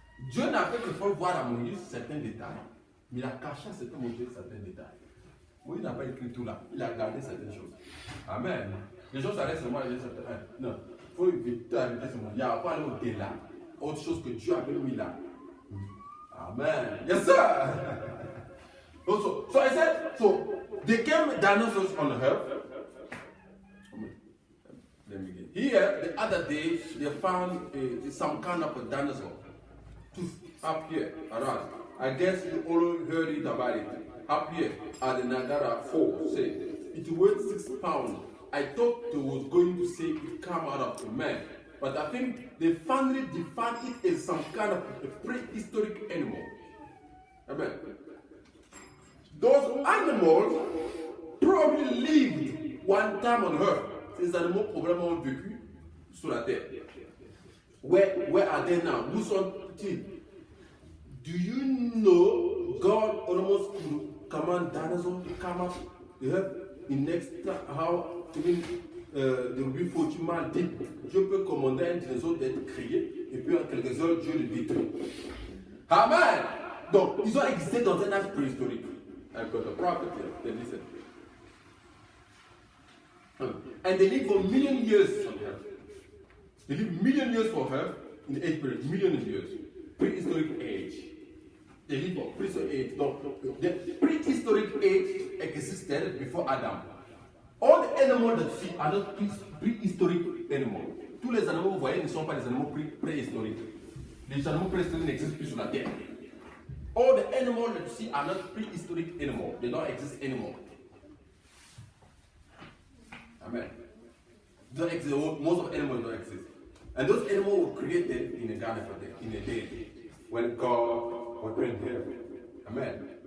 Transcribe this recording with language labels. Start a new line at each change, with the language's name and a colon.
French: Dieu n'a fait que faire voir à Moïse certains détails, mais il a caché à certains Moïse certains détails. Moïse n'a pas écrit tout là, il a gardé certaines choses. Amen. Les choses s'arrêtent seulement à Genesis chapter 1. Non. faut éviter ce monde. Il y a pas aller au-delà. Autre chose que Dieu avait mis là.
English: Amen. Yes, sir. So I said, so they came dinosaurs on earth. Let me get here. The other day, they found some kind of a dinosaur up here around. I guess you all heard it about it. Up here at the Niagara Falls, say it weighed 6 pounds. I thought they was going to say it came out of a man, but I think they finally defined it as some kind of a prehistoric animal. Amen. Those animals probably lived one time on earth.
French: Ces animaux probablement ont vécu sur la terre.
English: Where are they now?
French: Où sont-ils?
English: Do you know God almost could command dinosaurs to come up the earth in next how even the before human did?
French: Dieu peut commander un dinosaure d'être créé et puis en quelques heures Dieu le détruit. Amen. Donc ils ont existé dans un âge préhistorique.
English: I've got a prophet here. Then listen. And they live for million years on earth. They live million years for earth in the age period, million years. Prehistoric age. They live for prehistoric age. No, the prehistoric age existed before Adam. All the animals that you see are not prehistoric animals.
French: Tous les animaux que vous voyez ne sont pas des animaux préhistoriques. Les animaux préhistoriques n'existent plus sur la terre.
English: All the animals that you see are not prehistoric animals. They don't exist anymore. Amen. Don't exist. Most of the animals don't exist. And those animals were created in a garden in a day when God was doing heaven. Amen.